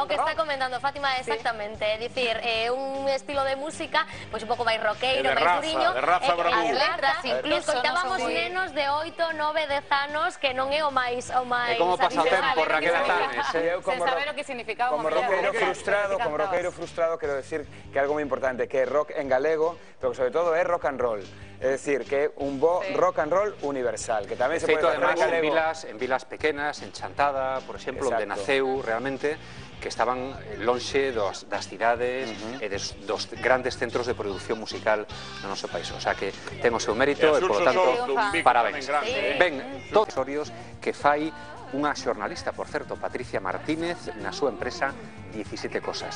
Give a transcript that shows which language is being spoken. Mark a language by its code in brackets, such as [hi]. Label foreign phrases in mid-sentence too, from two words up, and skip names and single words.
[gl] que está comentando Fátima, exactamente, é dicir, un estilo de música pois un pouco máis roqueiro, máis duriño, as letras, incluso escoitábamos nenos de 8, 9, 10 anos que non é o máis E como pasa o tempo, Raquel Atanes, sen saber o que significaba como roqueiro frustrado, quero decir que algo moi importante, que é rock en galego, pero sobre todo é [en] rock and roll. [gl] É dicir, que é un bo [en] rock and roll [gl] universal, que tamén se pode facer en galego. En vilas pequenas, en Chantada, por exemplo, onde naceu realmente, que estaban lonxe das cidades e dos grandes centros de produción musical no noso país. [es] O sea que [gl] ten o seu mérito e, [es] por lo tanto, [gl] parabéns. Ben, todos os que fai unha xornalista, por certo, Patricia Martínez, na súa empresa 17 Cosas.